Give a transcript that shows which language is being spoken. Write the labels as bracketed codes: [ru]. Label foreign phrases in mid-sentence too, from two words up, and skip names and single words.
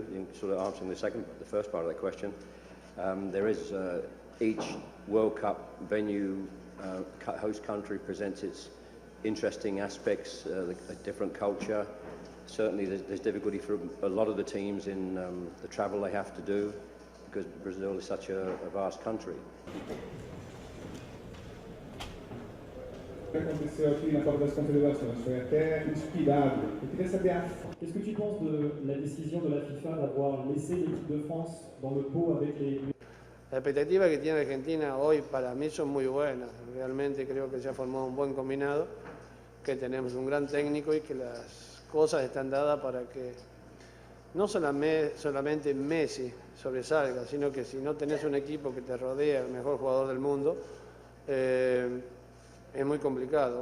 [en] In sort of answering the first part of that question, there is each World Cup venue, host country presents its interesting aspects, a different culture. certainly there's difficulty for a lot of the teams in the travel they have to do, because Brazil is such a vast country. [pt] Aconteceu aqui na Copa das Confederações, foi até inspirado. Eu queria saber, [fr] qu'est-ce que tu penses de la décision de la FIFA d'avoir laissé l'équipe de France dans le pot avec les... [es] La expectativa que tiene Argentina hoy para mí son muy buenas. Realmente creo que se ha formado un buen combinado, que tenemos un gran técnico y que las cosas están dadas para que no solamente Messi sobresalga, sino que si no tenés un equipo que te rodea, el mejor jugador del mundo, es muy complicado.